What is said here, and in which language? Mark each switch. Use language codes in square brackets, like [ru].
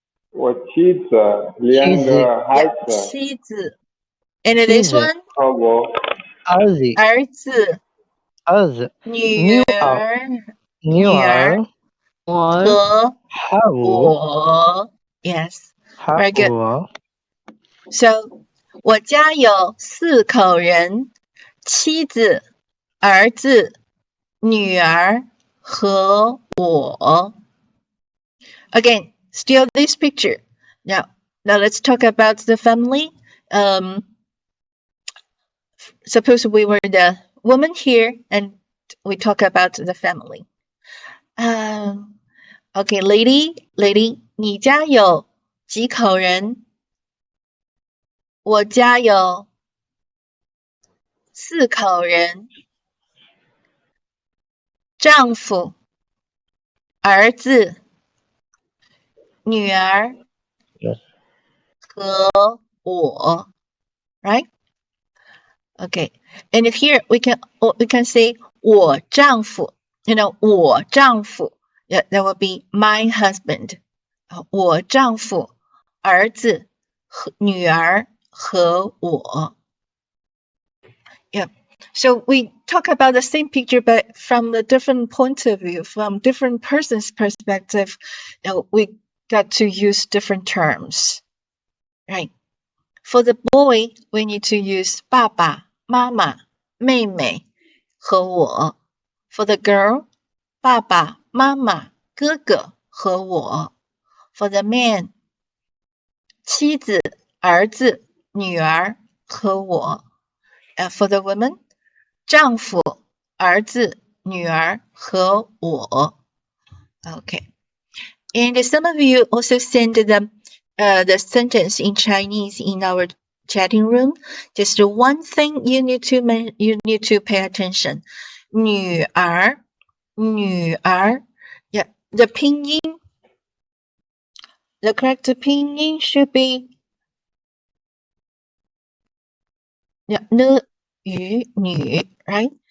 [zh] 我妻子2个孩子。 [en] 妻子 And this one [zh] 和我儿子女儿和我 [en] Yes, very good. [zh] So 我家有4口人妻子儿子女儿和我 [en] Again, still this picture. Now let's talk about the family. Suppose we were the woman here and we talk about the family. Okay, lady, [zh] 你家有几口人我家有4口人丈夫儿子女儿和我 Right? [en] Okay. And here we can say [zh] 我丈夫 我丈夫 [en] Yeah, that would be my husband. [zh] 我丈夫儿子女儿和我 Yeah. [en] So we talk about the same picture, but from a different point of view, from different person's perspective, we got to use different terms, right? For the boy, we need to use [zh] 爸爸、妈妈、妹妹和我。 [en] For the girl, 爸爸 [zh] 妈妈、哥哥和我。 [en] For the man, [zh] 妻子、儿子、女儿和我。 [en] For the woman, [zh] 丈夫、儿子、女儿和我。 [en] Okay. And some of you also send the sentence in Chinese in our chatting room. Just one thing you need to pay attention. 女儿, yeah, the pinyin, the correct pinyin should be Nû, Yu, Nü, right?